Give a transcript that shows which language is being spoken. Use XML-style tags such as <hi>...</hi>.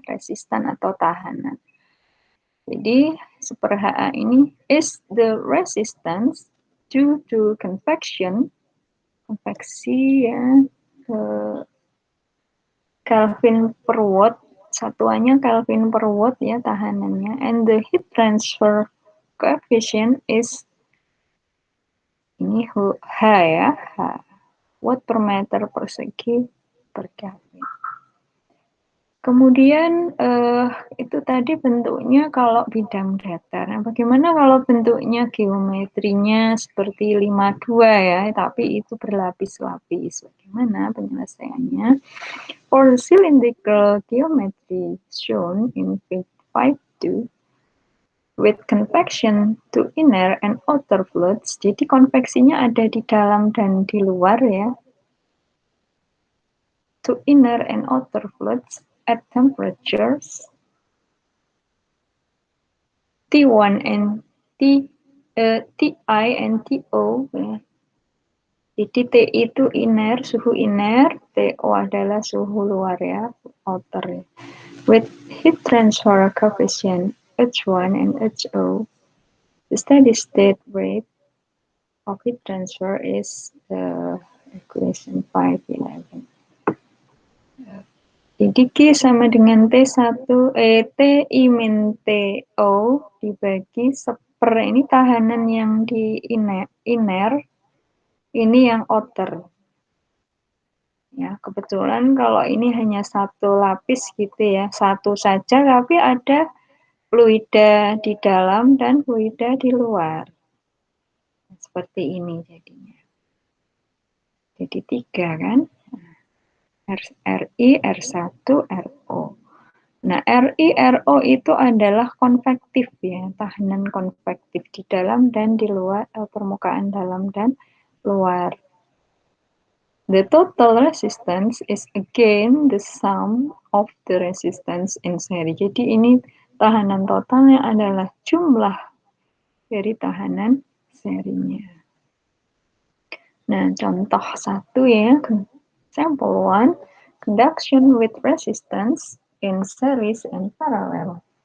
<id>Resistan atau tahanan. Jadi, super HA ini</id> <en>is the resistance due to convection,</en> <id>konveksi ya, Kelvin per watt, satuannya Kelvin per watt ya tahanannya,</id> <en>and the heat transfer coefficient is</en> <id>ini H ya, H, watt per meter persegi per Kelvin. Kemudian itu tadi bentuknya kalau bidang datar. Nah, bagaimana kalau bentuknya geometrinya seperti 52 ya, tapi itu berlapis-lapis. Bagaimana penyelesaiannya?</id> <en>For the cylindrical geometry shown in Fig 5.2 with convection to inner and outer fluids.</en> <id>Jadi konveksinya ada di dalam dan di luar ya.</id> <en>To inner and outer fluids at temperatures T1 and Ti and To ya.</en> <id>Jadi T itu inner, suhu inner, To adalah suhu luar ya, outer ya.</id> <en>With heat transfer coefficient H1 and Ho, the steady state rate of heat transfer is equation 511.</en> <id>Jadi Q sama dengan T1, Ti min To dibagi seper, ini tahanan yang di inner, ini yang outer. Ya, kebetulan kalau ini hanya satu lapis gitu ya, satu saja, tapi ada fluida di dalam dan fluida di luar. Seperti ini jadinya. Jadi 3 kan? Ri, R1, Ro. Nah, Ri, Ro itu adalah konvektif ya, tahanan konvektif di dalam dan di luar, permukaan dalam dan luar.</id> <en>The total resistance is again the sum of the resistance in series.</en> <id>Jadi ini tahanan totalnya adalah jumlah dari tahanan serinya. Nah, contoh 1 ya,</id> <en>sample 1, conduction with resistance in series and parallel.</en>